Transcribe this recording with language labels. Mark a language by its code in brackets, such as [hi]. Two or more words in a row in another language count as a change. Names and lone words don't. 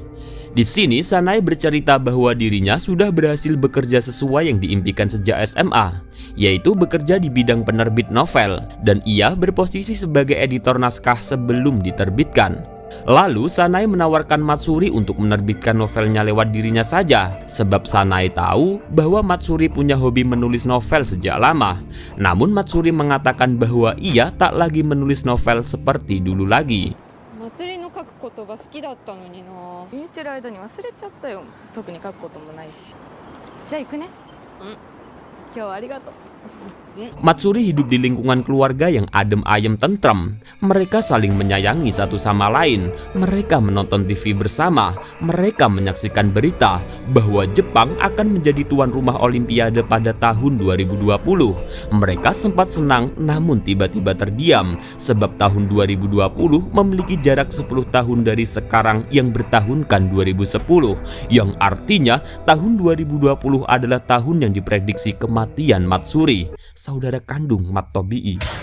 [id] Di sini Sanae bercerita bahwa dirinya sudah berhasil bekerja sesuai yang diimpikan sejak SMA, yaitu bekerja di bidang penerbit novel, dan ia berposisi sebagai editor naskah sebelum diterbitkan. Lalu Sanae menawarkan Matsuri untuk menerbitkan novelnya lewat dirinya saja, sebab Sanae tahu bahwa Matsuri punya hobi menulis novel sejak lama. Namun Matsuri mengatakan bahwa ia tak lagi menulis novel seperti dulu lagi. [ja] 祭りの書くことが好きだったのにな。インしてる間に忘れちゃったよ。特に書くこともないし。じゃあ行くね。今日はありがとう。 [id] Matsuri hidup di lingkungan keluarga yang [jv] adem ayem tentrem. [id] Mereka saling menyayangi satu sama lain. Mereka menonton TV bersama. Mereka menyaksikan berita bahwa Jepang akan menjadi tuan rumah Olimpiade pada tahun 2020. Mereka sempat senang namun tiba-tiba terdiam sebab tahun 2020 memiliki jarak 10 tahun dari sekarang yang bertahunkan 2010, yang artinya tahun 2020 adalah tahun yang diprediksi kematian Matsuri, saudara kandung Mat Tobii.